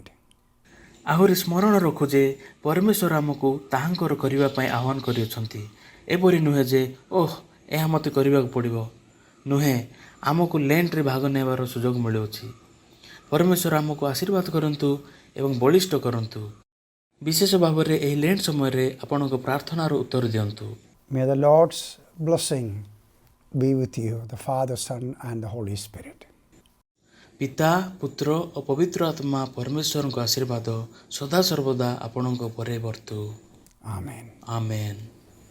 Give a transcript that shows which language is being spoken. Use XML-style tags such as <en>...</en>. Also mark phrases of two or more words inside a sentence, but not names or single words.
<or>ଆହୁରି ସ୍ମରଣ ରଖୁ ଯେ ପରମେଶ୍ୱର ଆମକୁ ତାହାଙ୍କର କରିବା ପାଇଁ ଆହ୍ୱାନ କରିଅଛନ୍ତି। ଏପରି ନୁହେଁ ଯେ ଏହା ମୋତେ କରିବାକୁ ପଡ଼ିବ, ନୁହେଁ, ଆମକୁ ଲେଣ୍ଟରେ ଭାଗ ନେବାର ସୁଯୋଗ ମିଳୁଅଛି। ପରମେଶ୍ୱର ଆମକୁ ଆଶୀର୍ବାଦ କରନ୍ତୁ ଏବଂ ବଳିଷ୍ଠ କରନ୍ତୁ। ବିଶେଷ ଭାବରେ ଏହି ଲେଣ୍ଟ ସମୟରେ ଆପଣଙ୍କ ପ୍ରାର୍ଥନାର ଉତ୍ତର ଦିଅନ୍ତୁ।</or> <en>May the Lord's blessing be with you, the Father, Son and the Holy Spirit.</en> <or>ପିତା, ପୁତ୍ର ଓ ପବିତ୍ର ଆତ୍ମା ପରମେଶ୍ୱରଙ୍କ ଆଶୀର୍ବାଦ ସଦାସର୍ବଦା ଆପଣଙ୍କ ଉପରେ ବର୍ତ୍ତୁ। Amen. ଆମେନ୍।</or>